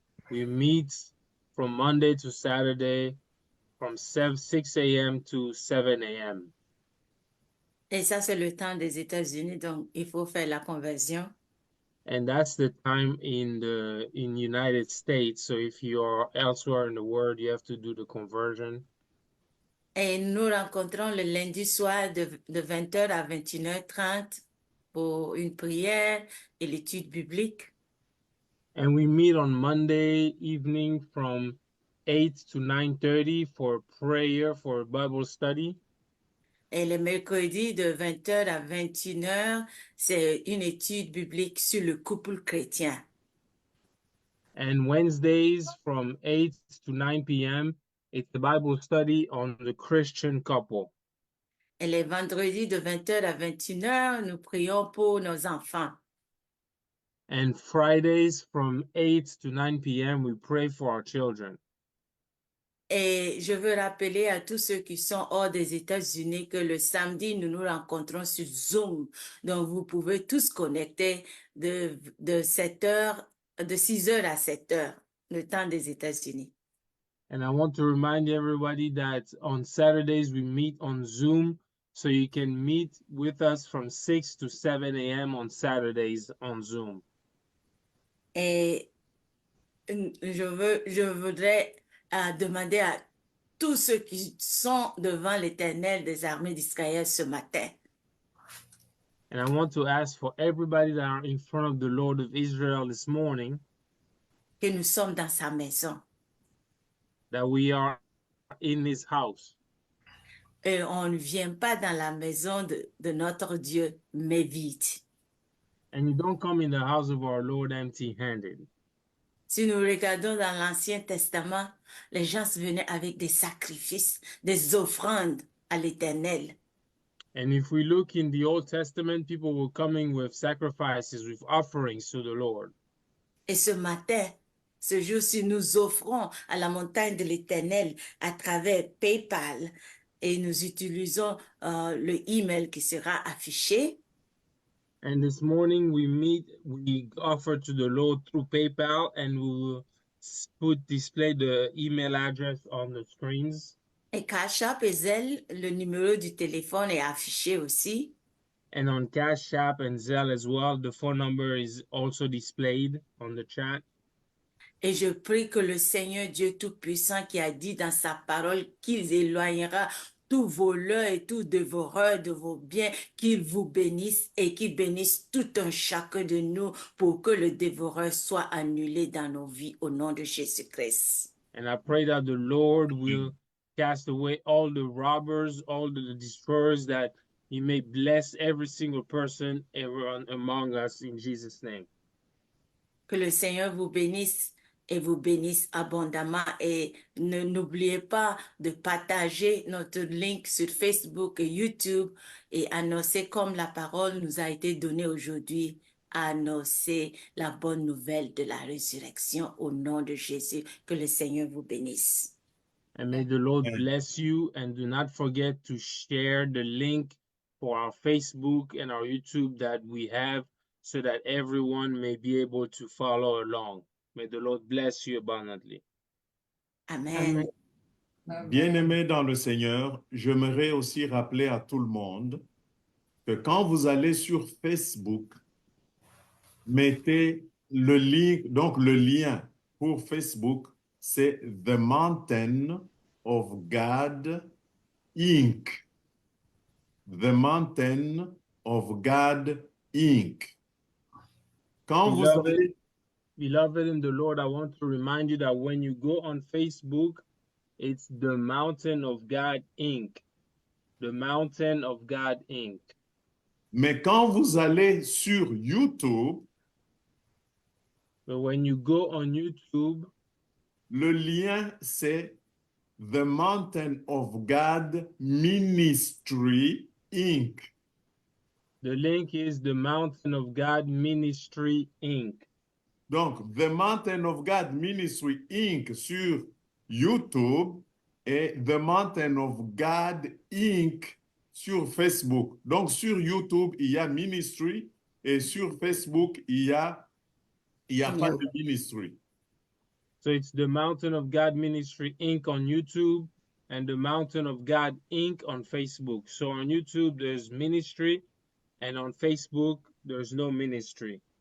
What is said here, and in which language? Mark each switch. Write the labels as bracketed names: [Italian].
[English] We meet from Monday to Saturday from 6 a.m. to 7 a.m. [French] Et ça, c'est le temps des États-Unis, donc il faut faire la conversion. [English] And that's the time in United States. So if you are elsewhere in the world, you have to do the conversion. [French] Et nous rencontrons le lundi soir de 20h à 21h30 pour une prière et l'étude biblique. [English] And we meet on Monday evening from 8 to 9:30 for prayer, for Bible study. [French] Et le mercredi de 20h à 21h, c'est une étude biblique sur le couple chrétien. [English] And Wednesdays from 8 to 9 p.m., it's the Bible study on the Christian couple. [French] Et les vendredis de 20h à 21h, nous prions pour nos enfants. [English] And Fridays from 8 to 9 p.m., we pray for our children. [French] Et je veux rappeler à tous ceux qui sont hors des États-Unis que le samedi, nous nous rencontrons sur Zoom. Donc, vous pouvez tous connecter de 6h à 7h, le temps des États-Unis. [English] And I want to remind everybody that on Saturdays, we meet on Zoom. So you can meet with us from 6 to 7 a.m. on Saturdays on Zoom. [French] Et je voudrais demander à tous ceux qui sont devant l'Éternel des armées d'Israël ce matin. [English] And I want to ask for everybody that are in front of the Lord of Israel this morning [French] Que nous sommes dans sa maison. [English] that we are in his house. [French] Et on ne vient pas dans la maison de notre Dieu, mais vide. [English] And you don't come in the house of our Lord empty-handed. [French] Si nous regardons dans l'Ancien Testament, les gens venaient avec des sacrifices, des offrandes à l'Éternel. [English] And if we look in the Old Testament, people were coming with sacrifices, with offerings to the Lord. [French] Et ce matin, ce jour-ci, nous offrons à la montagne de l'Éternel à travers PayPal et nous utilisons le email qui sera affiché. [English] And this morning we offer to the Lord through PayPal, and we will display the email address on the screens. [French] Et Cash App et Zelle, le numéro du téléphone est affiché aussi. [English] And on Cash App and Zelle as well, the phone number is also displayed on the chat. [French] Et je prie que le Seigneur Dieu Tout-Puissant qui a dit dans sa parole qu'il éloignera tout voleur et tout dévoreur de vos biens, qu'il vous bénisse et qu'il bénisse tout un chacun de nous pour que le dévoreur soit annulé dans nos vies au nom de Jésus-Christ. [English] And I pray that the Lord will cast away all the robbers, all the destroyers, that he may bless every single person among us in Jesus' name. [French] Que le Seigneur vous bénisse et vous bénisse abondamment. Et n'oubliez pas de partager notre link sur Facebook et YouTube et annoncer comme la parole nous a été donnée aujourd'hui, annoncer la bonne nouvelle de la résurrection au nom de Jésus. Que le Seigneur vous bénisse. [English] And may the Lord Amen. bless you. And do not forget to share the link for our Facebook and our YouTube that we have so that everyone may be able to follow along. May the Lord bless you abundantly. Amen. [French] Bien-aimés dans le Seigneur, j'aimerais aussi rappeler à tout le monde que quand vous allez sur Facebook, mettez le lien, donc le lien pour Facebook, c'est The Mountain of God Inc. The Mountain of God Inc. Quand vous [English] Beloved, [French] allez, [English] beloved in the Lord, I want to remind you that when you go on Facebook, it's the Mountain of God Inc. The Mountain of God Inc. [French] mais quand vous allez sur YouTube, [English] But when you go on YouTube, [French] le lien c'est The Mountain of God Ministry Inc. [English] the link is the Mountain of God Ministry Inc. [French] Donc, The Mountain of God Ministry Inc. sur YouTube et The Mountain of God Inc. sur Facebook. Donc, sur YouTube, il y a Ministry et sur Facebook, il y a pas de Ministry. [English] So it's the Mountain of God Ministry Inc. on YouTube and the Mountain of God Inc. on Facebook. So on YouTube, there's ministry, and on Facebook, there's no ministry.